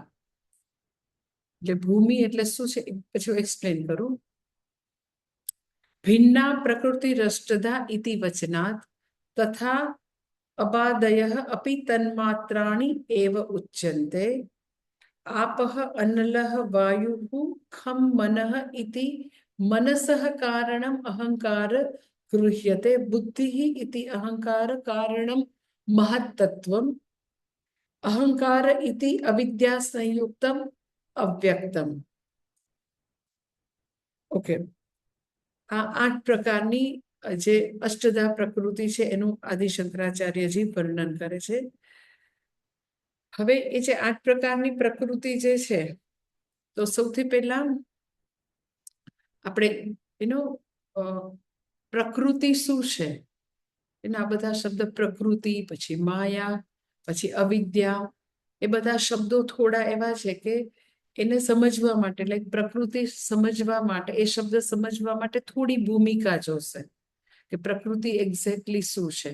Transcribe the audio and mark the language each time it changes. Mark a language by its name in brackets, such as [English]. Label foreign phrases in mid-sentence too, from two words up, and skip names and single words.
[Gujarati] એટલે ભૂમિ એટલે શું છે પછી હું એક્સપ્લેન કરું. [Sanskrit] ભિન્ના પ્રકૃતિ રષ્ટધા ઇતિ વચનાત તથા અબાદયઃ અપિ તન્માત્રાણિ એવ ઉચ્યન્તે. આપઃ અનલઃ વાયુઃ ખમ મનઃ ઇતિ मनसः कारणम् अहंकार गृह्यते. बुद्धिः इति अहंकार कारणं महत्तत्वम्. अहंकार इति अविद्या संयुक्तम् अव्यक्तम्. [Gujarati] ओके, આ 8 પ્રકારની જે અષ્ટધા પ્રકૃતિ છે એનું આદિ શંકરાચાર્યજી વર્ણન કરે છે. હવે એ જે 8 પ્રકારની પ્રકૃતિ જે છે તો સૌથી પહેલા આપણે એનો પ્રકૃતિ શું છે એના બધા શબ્દ પ્રકૃતિ, પછી માયા, પછી અવિદ્યા, એ બધા શબ્દો થોડા એવા છે કે એને સમજવા માટે, લાઈક પ્રકૃતિ સમજવા માટે, એ શબ્દ સમજવા માટે થોડી ભૂમિકા જોશે કે પ્રકૃતિ એક્ઝેક્ટલી શું છે.